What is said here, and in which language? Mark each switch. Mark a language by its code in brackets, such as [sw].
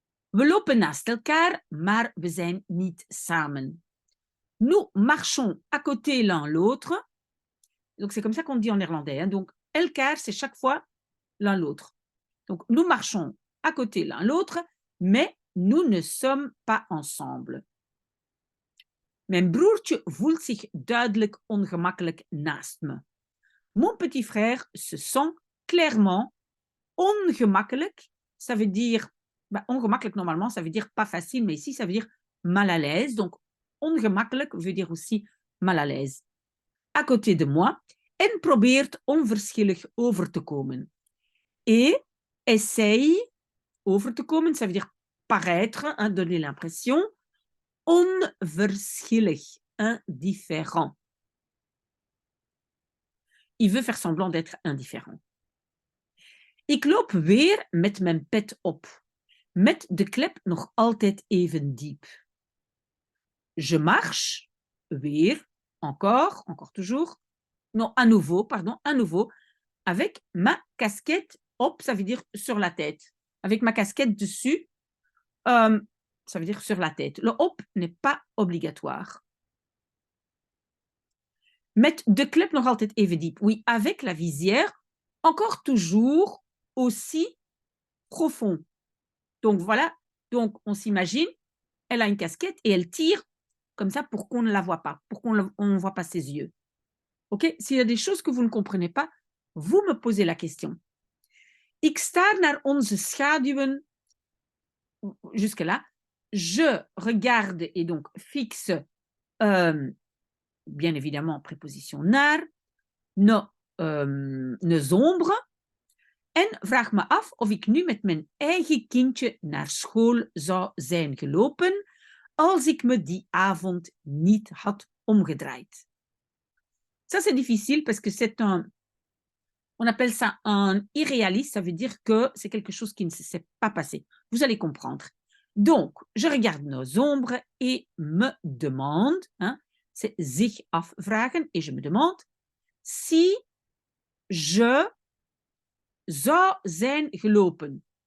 [nl] We lopen naast elkaar, maar we zijn niet samen. [fr] Nous marchons à côté l'un l'autre. Donc c'est comme ça qu'on dit en néerlandais. Hein. Donc elkaar, c'est chaque fois l'un l'autre. Donc nous marchons à côté l'un l'autre, mais nous ne sommes pas ensemble. [nl] Mijn broertje voelt zich duidelijk ongemakkelijk naast me. [fr] Mon petit frère se sent clairement ongemakkelijk. Ça veut dire, ongemakkelijk normalement, ça veut dire pas facile, mais ici, ça veut dire mal à l'aise. Donc, ongemakkelijk veut dire aussi mal à l'aise. À côté de moi, [nl] en probeert onverschillig over te komen. [fr] Et essaye [nl] over te komen, [fr] ça veut dire paraître, hein, donner l'impression. Onverschillig, indifférent. Il veut faire semblant d'être indifférent. [nl] Ik loop weer met mijn pet op, met de klep nog altijd even diep. [fr] Je marche, weer, encore toujours, non, à nouveau, avec ma casquette op, ça veut dire sur la tête. Avec ma casquette dessus, ça veut dire sur la tête. Le op n'est pas obligatoire. [nl] Met de klep nog altijd even diep. [fr] Oui, avec la visière, encore toujours aussi profond. Donc voilà, donc on s'imagine, elle a une casquette et elle tire comme ça pour qu'on ne la voit pas, pour qu'on ne voit pas ses yeux. Ok? S'il y a des choses que vous ne comprenez pas, vous me posez la question. [nl] Ik staar naar onze schaduwen, [fr] jusque-là. Je regarde et donc fixe, bien évidemment, préposition naar, nos ombres. [nl] En vraag me af of ik nu met mijn eigen kindje naar school zou zijn gelopen als ik me die avond niet had omgedraaid. [fr] Ça, c'est difficile parce que c'est on appelle ça un irréaliste, ça veut dire que c'est quelque chose qui ne s'est pas passé. Vous allez comprendre. Donc, je regarde nos ombres et me demande, hein, c'est [nl] zich afvragen, [fr] et je me demande si je [nl] zou zijn gelopen.